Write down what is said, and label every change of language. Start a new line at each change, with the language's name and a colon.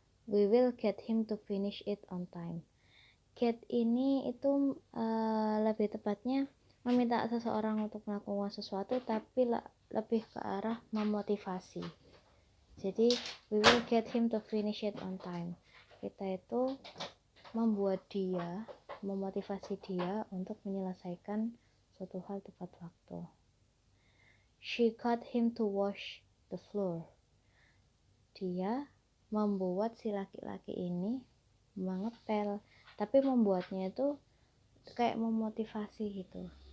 English: We will get him to finish it on time.
Indonesian: Get ini itu lebih tepatnya meminta seseorang untuk melakukan sesuatu, tapi lebih ke arah memotivasi.
English: Jadi we will get him to finish it on time.
Indonesian: Kita itu membuat dia, memotivasi dia untuk menyelesaikan suatu hal tepat waktu.
English: She got him to wash the floor.
Indonesian: Dia membuat si laki-laki ini mengepel, tapi membuatnya itu kayak memotivasi gitu.